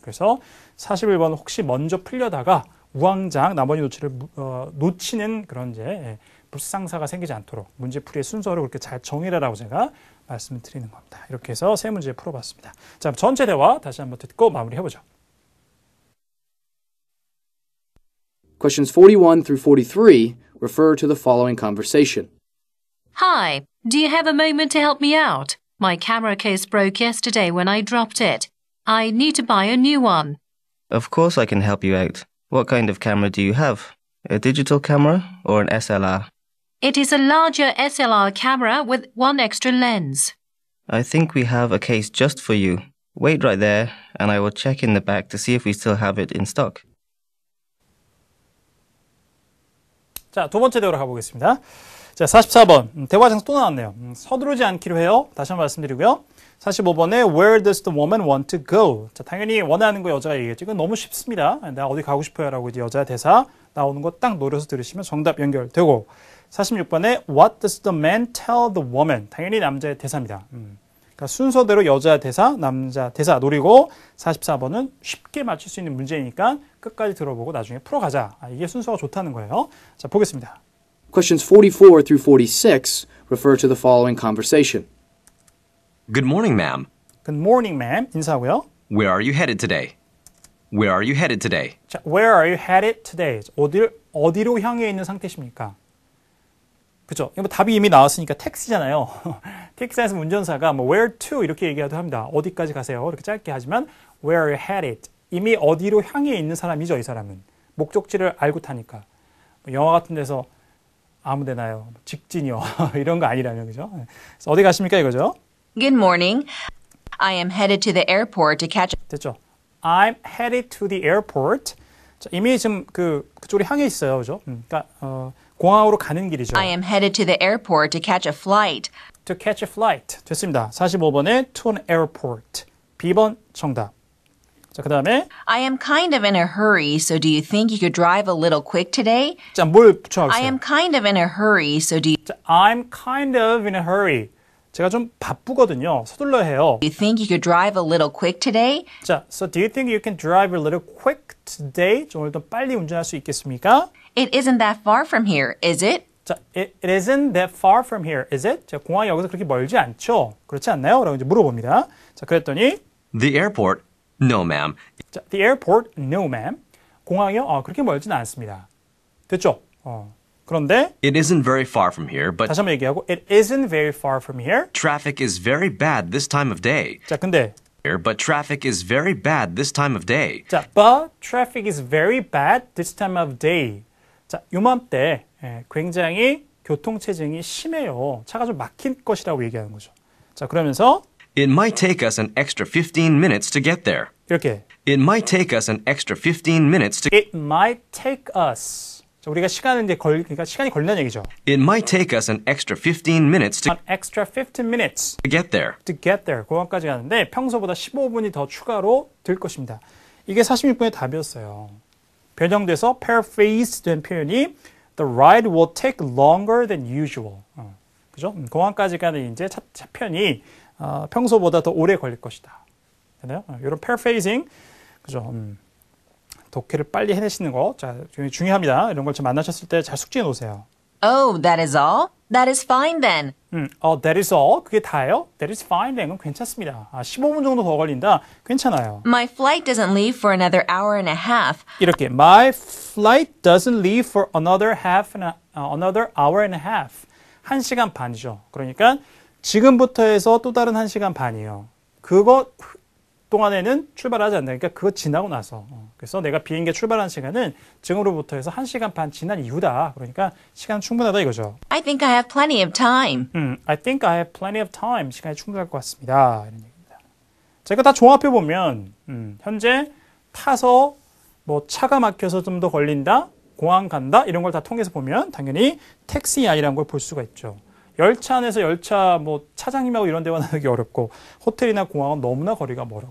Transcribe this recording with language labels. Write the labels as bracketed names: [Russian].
[Korean] 그래서 41번 혹시 먼저 풀려다가 우왕좌왕 나머지 노치를 놓치는 그런 이제 불상사가 생기지 않도록 문제풀이의 순서를 그렇게 잘 정해라라고 제가 말씀을 드리는 겁니다. 이렇게 해서 세 문제 풀어봤습니다. 자, 전체 대화 다시 한번 듣고 마무리해보죠. [English] Questions 41 through 43 refer to the following conversation. Hi, do you have a moment to help me out? My camera case broke yesterday when I dropped it. I need to buy a new one. Of course I can help you out. What kind of camera do you have? A digital camera or an SLR? It is a larger SLR camera with one extra lens. I think we have a case just for you. Wait right there, and I will check in the back to see if we still have it in stock. [Korean] 자, 두 번째 대화로 가보겠습니다. 자, 44번. 대화 장소 또 나왔네요. 서두르지 않기로 해요. 다시 한번 말씀드리고요. 45번에 [English] Where does the woman want to go? [Korean] 자, 당연히 원하는 거 여자가 얘기했죠. 이건 너무 쉽습니다. 나 어디 가고 싶어요 라고 이제 여자 대사 나오는 거 딱 노려서 들으시면 정답 연결되고 46번에 [English] What does the man tell the woman? [Korean] 당연히 남자의 대사입니다. 그러니까 순서대로 여자 대사, 남자 대사 노리고 44번은 쉽게 맞출 수 있는 문제이니까 끝까지 들어보고 나중에 풀어가자. 이게 순서가 좋다는 거예요. 자, 보겠습니다. [English] Questions 44 through 46 refer to the following conversation. Good morning, ma'am. Good morning, ma'am. [Korean] 인사하고요. [English] Where are you headed today? Where are you headed today? 자, Where are you headed today? [Korean] 어디로 향해 있는 상태십니까? 그죠? 뭐 답이 이미 나왔으니까 택시잖아요. 택시에서 운전사가 뭐 [English] where to [Korean] 이렇게 얘기하도 합니다. 어디까지 가세요? 이렇게 짧게 하지만 [English] where are you headed? [Korean] 이미 어디로 향해 있는 사람이죠, 이 사람은. 목적지를 알고 타니까. 뭐 영화 같은 데서 아무 데나요. 직진이요. 이런 거 아니라면, 그죠? 그래서 어디 가십니까, 이거죠? [English] Good morning. I am headed to the airport to catch. [Korean] 됐죠? [English] I'm headed to the airport. [Korean] 자, 이미 지금 그쪽으로 향해 있어요, 그죠? 그러니까 공항으로 가는 길이죠. [English] I am headed to the airport to catch a flight. To catch a flight. [Korean] 됐습니다. 45번에 [English] to an airport. [Korean] B번 정답. 자, 그 다음에 [English] I am kind of in a hurry, so do you think you could drive a little quick today? [Korean] 자, 뭘 붙여주세요? [English] I am kind of in a hurry, so do you 자, I'm kind of in a hurry. [Korean] 제가 좀 바쁘거든요. 서둘러야 해요. [English] think you could drive a little quick today? 자, so do you think you can drive a little quick today? [Korean] 좀 오늘 더 빨리 운전할 수 있겠습니까? [English] It isn't that far from here, is it? 자, it isn't that far from here, is it? [Korean] 자, 공항이 여기서 그렇게 멀지 않죠? 그렇지 않나요? 라고 이제 물어봅니다. 자, 그랬더니 [English] The airport? No, ma'am. 자, the airport? No, ma'am. [Korean] 공항이요? 그렇게 멀지는 않습니다. 됐죠? 그런데 [English] It isn't very far from here, but [Korean] 다시 한번 얘기하고 [English] it isn't very far from here. traffic is very bad this time of day. [Korean] 자, 근데 [English] But traffic is very bad this time of day. 자, but traffic is very bad this time of day. [Korean] 자, 요맘때 굉장히 교통체증이 심해요. 차가 좀 막힐 것이라고 얘기하는 거죠. 자, 그러면서 [English] It might take us an extra 15 minutes to get there. 이렇게 It might take us an extra 15 minutes to It might take us. [Korean] 자, 우리가 그러니까 시간이 걸린다는 얘기죠. [English] It might take us an extra 15 minutes An extra 15 minutes to get there. to get there. [Korean] 공항까지 가는데 평소보다 15분이 더 추가로 들 것입니다. 이게 46분의 답이었어요. 변형돼서 paraphrase 된 표현이 [English] The ride will take longer than usual. [Korean] 그죠? 공항까지 가는 이제 차편이 평소보다 더 오래 걸릴 것이다. 되나요? 이런 paraphrasing, 그죠? 독해를 빨리 해내시는 거, 자, 굉장히 중요합니다. 이런 걸 좀 만나셨을 때 잘 숙지해 놓으세요. [English] Oh, that is all? That is fine then. That is all. [Korean] 그게 다예요? [English] That is fine then. [Korean] 괜찮습니다. 15분 정도 더 걸린다. 괜찮아요. [English] My flight doesn't leave for another hour and a half. [Korean] 이렇게 [English] My flight doesn't leave for another hour and a half. [Korean] 1시간 반이죠. 그러니까 지금부터 해서 또 다른 1시간 반이에요. 그거 동안에는 출발하지 않는다. 그러니까 그거 지나고 나서. 그래서 내가 비행기에 출발한 시간은 지금으로부터 해서 1시간 반 지난 이후다. 그러니까 시간 충분하다 이거죠. [English] I think I have plenty of time. I think I have plenty of time. [Korean] 시간이 충분할 것 같습니다. 이런 얘기입니다. 자, 이거 다 종합해 보면 현재 타서 뭐 차가 막혀서 좀 더 걸린다, 공항 간다 이런 걸 다 통해서 보면 당연히 택시아이라는 걸 볼 수가 있죠. 열차 안에서 열차 뭐 차장님하고 이런 대화 나누기 어렵고 호텔이나 공항은 너무나 거리가 멀었고